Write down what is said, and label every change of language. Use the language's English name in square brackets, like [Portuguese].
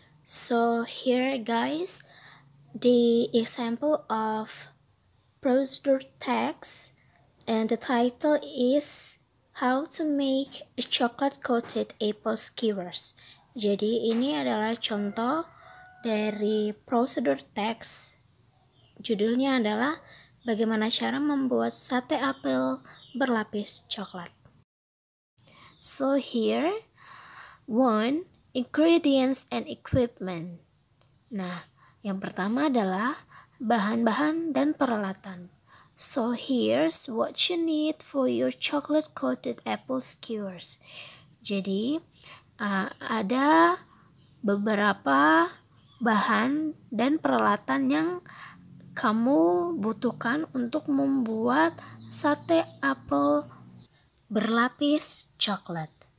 [English] So here guys, the example of procedure text, and the title is How to Make a Chocolate Coated Apple Skewers. [Indonesian] Jadi ini adalah contoh dari prosedur teks. Judulnya adalah bagaimana cara membuat sate apel berlapis coklat. [English] So here, 1. Ingredients and equipment. [Indonesian] Nah, yang pertama adalah bahan-bahan dan peralatan. [English] So here's what you need for your chocolate coated apple skewers. [Indonesian] Jadi ada beberapa bahan dan peralatan yang kamu butuhkan untuk membuat sate apel berlapis coklat.